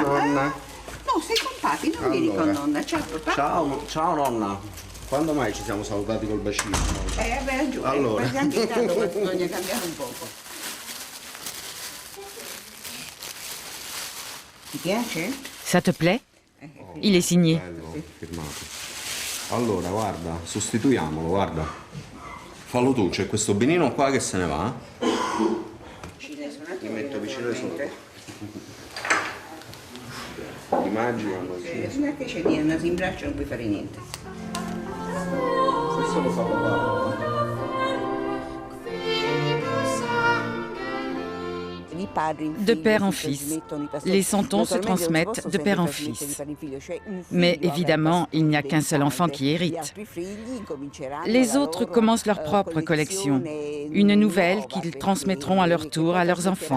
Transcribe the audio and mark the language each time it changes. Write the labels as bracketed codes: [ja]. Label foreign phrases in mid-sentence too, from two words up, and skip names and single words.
[it] Nonna. No, sei con papi, non vieni con nonna. Ciao papà. Ciao nonna. Quando mai ci siamo salutati col bacino? Hai ragione. Allora. Anche intanto bisogna cambiare un poco. Ti piace? [fr] Ça te plaît? Il est signé. [it] Bello, firmato. Allora, guarda, sostituiamolo, guarda. Fallo tu, c'è questo benino qua che se ne va. Ti metto vicino su te. Immaginano così. Non è che c'è niente, si imbraccia non puoi fare niente. Questo lo fa papà. [fr] De père en fils, les santons se transmettent de père en fils. Mais évidemment, il n'y a qu'un seul enfant qui hérite. Les autres commencent leur propre collection, une nouvelle qu'ils transmettront à leur tour à leurs enfants.